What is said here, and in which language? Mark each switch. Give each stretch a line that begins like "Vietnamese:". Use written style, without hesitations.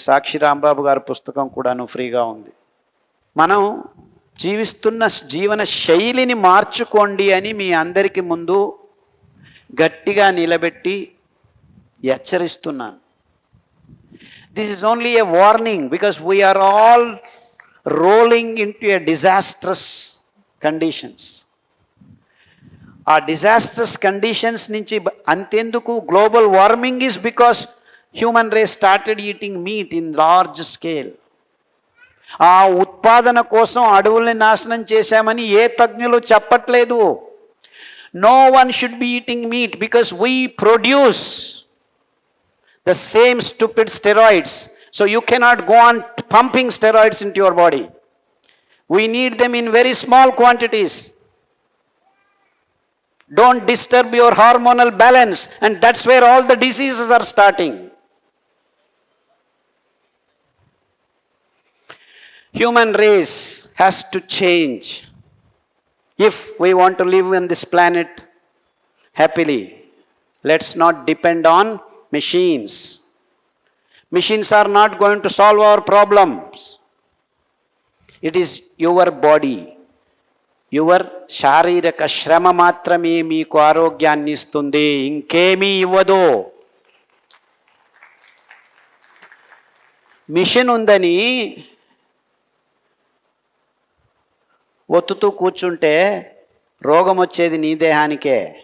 Telugu: సాక్షి రాంబాబు గారి పుస్తకం కూడాను ఫ్రీగా ఉంది. మనం జీవిస్తున్న జీవన శైలిని మార్చుకోండి అని మీ అందరికీ ముందు గట్టిగా నిలబెట్టి హెచ్చరిస్తున్నాను.
English: This is only a warning because we are all rolling into a disastrous conditions. ఆ disastrous conditions
Telugu: నుంచి అంతెందుకు,
English: Global warming is because human race started eating meat in large scale.
Telugu: ఆ ఉత్పాదన కోసం అడవుల్ని నాశనం చేశామని ఏ తజ్ఞులు చెప్పట్లేదు.
English: No one should be eating meat because we produce the same stupid steroids. So you cannot go on pumping steroids into your body. We need them in very small quantities. Don't disturb your hormonal balance, and that's where all the diseases are starting. Human race has to change if we want to live on this planet happily. Let's not depend on machines. Machines are not going to solve our problems. It is your body, your
Telugu: శారీరక శ్రమ మాత్రమే మీకు ఆరోగ్యాన్ని ఇస్తుంది, ఇంకేమీ ఇవ్వదు. Machine ఉందని ఒత్తుతూ కూర్చుంటే రోగం వచ్చేది నీ దేహానికే.